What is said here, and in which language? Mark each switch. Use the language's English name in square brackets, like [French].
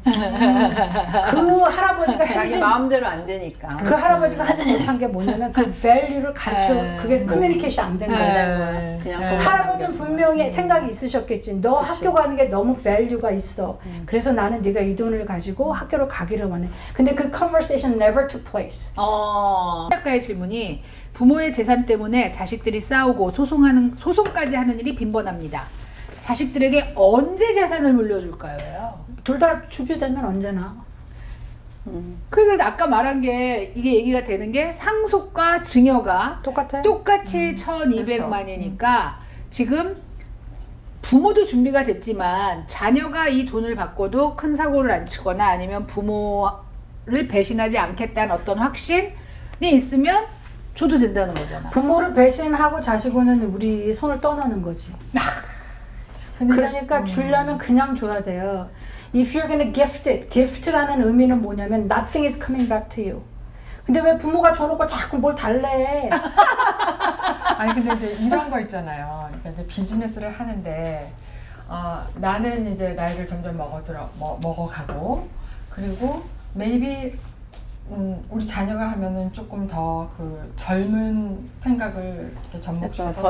[Korean] 그 할아버지가 자기 마음대로 안 되니까. 그 할아버지가 하지 못한 게 뭐냐면 그 value를 가르쳐 그게 커뮤니케이션 안 된 거야. 그냥 할아버지는 분명히 생각이 있으셨겠지. 너 학교 가는 게 너무 value가 있어. 그래서 나는 네가 이 돈을 가지고 학교를 가기를 원해. 근데 그 [English] conversation never took place. [Korean] 작가의 질문이 부모의 재산 때문에 자식들이 싸우고 소송까지 하는 일이 빈번합니다. 자식들에게 언제 재산을 물려줄까요? 둘 다 주비되면 언제나. 그래서 아까 말한 게 이게 얘기가 되는 게 상속과 증여가 똑같이 1200만이니까 지금 부모도 준비가 됐지만 자녀가 이 돈을 받고도 큰 사고를 안 치거나 아니면 부모를 배신하지 않겠다는 어떤 확신이 있으면 줘도 된다는 거잖아. 부모를 배신하고 자식은 우리 손을 떠나는 거지. 그러니까 주려면 그냥 줘야 돼요. [English] If you're gonna gift it, gift [Korean] 라는 의미는 뭐냐면 [English] nothing is coming back to you. [Korean] 근데 왜 부모가 줘놓고 자꾸 뭘 달래? 아니 근데 이제 이런 거 있잖아요. 그러니까 이제 비즈니스를 하는데 나는 이제 나이를 점점 먹어가고 그리고 maybe 우리 자녀가 하면은 조금 더 그 젊은 생각을 이렇게 접목해서